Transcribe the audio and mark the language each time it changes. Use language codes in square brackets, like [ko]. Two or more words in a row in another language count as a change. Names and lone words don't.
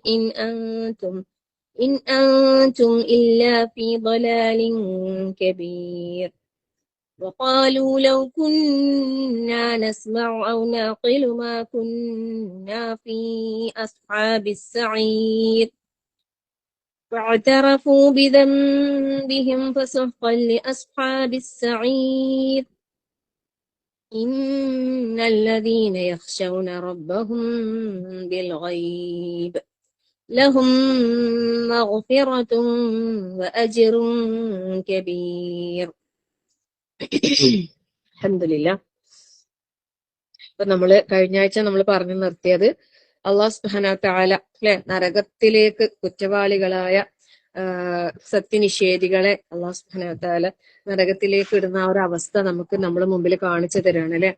[ar] إن أنتم إلا في ضلال كبير وقالوا لو كنا نسمع أو نعقل ما كنا في أصحاب السعير فاعترفوا بذنبهم فسحقا لأصحاب السعير إن الذين يخشون ربهم بالغيب لهم مغفرة وأجر كبير. [ml] അൽഹംദുലില്ലാ. ഇപ്പൊ നമ്മള് കഴിഞ്ഞ ആഴ്ച നമ്മൾ പറഞ്ഞു നിർത്തിയത് [ar] الله سبحانه وتعالى [ml] അല്ലെ നരകത്തിലേക്ക് കുറ്റവാളികളായ സത്യനിഷേധികളെ [ar] الله سبحانه وتعالى [ml] നരകത്തിലേക്ക് ഇടുന്ന ആ ഒരു അവസ്ഥ നമുക്ക് നമ്മുടെ മുമ്പിൽ കാണിച്ചു തരാണ് അല്ലെ.